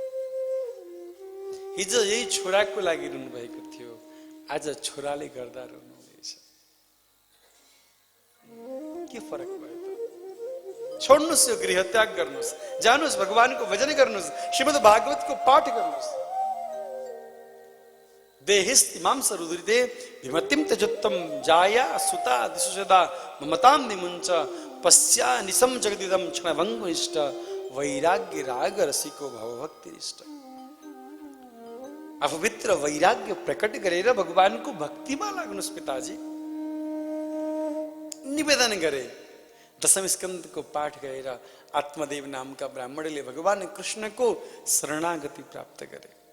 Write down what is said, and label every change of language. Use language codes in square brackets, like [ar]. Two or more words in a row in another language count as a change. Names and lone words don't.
[ne] हिजो यही छोराको लागि रुनु भएको थियो, आज छोराले गर्दा रुनु हुँदैछ। के फरक भयो त? छोड्नुस्, यो गृह त्याग गर्नुस्, जानुस्, भगवानको भजन गर्नुस्, श्रीमद् भागवतको पाठ गर्नुस्। [sa] देहिस्तिमां सरुद्रिते विमतिम त्यजुत्तम जाया सुता दिशुषदा ममतां निमुञ्च पश्या निसम जगदिदं क्षणभङ्गुनिष्ठ वैराग्य राग रसिको भवभक्तिनिष्ठ। [ne] आफूभित्र वैराग्य प्रकट गरेर भगवानको भक्तिमा लाग्नुस् पिताजी। निवेदन गरे। 10औं स्कन्धको पाठ गरेर आत्मदेव नामका ब्राह्मणले भगवान कृष्णको शरणागति प्राप्त गरे।